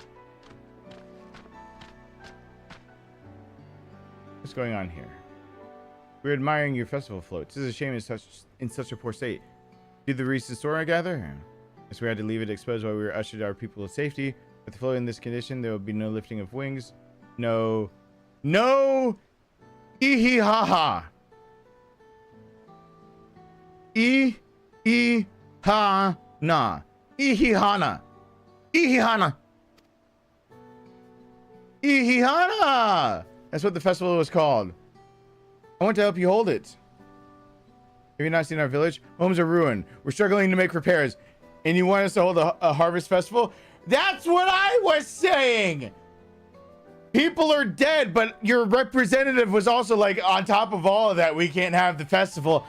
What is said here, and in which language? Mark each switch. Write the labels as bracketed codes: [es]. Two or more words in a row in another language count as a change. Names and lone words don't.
[en] What's going on here? We're admiring your festival floats. This is a shame it's in such a poor state. Did the recent storm, I gather? Guess we had to leave it exposed while we were ushered our people to safety. With the float in this condition, there will be no lifting of wings. No. Ee-hee-ha-ha. E-E-ha-na. E-hee-ha-na. E-hee-ha-na. E-hee-ha-na. That's what the festival was called. I want to help you hold it. Have you not seen our village? Homes are ruined. We're struggling to make repairs. And you want us to hold a harvest festival? That's what I was saying! People are dead, but your representative was also like, on top of all of that, we can't have the festival.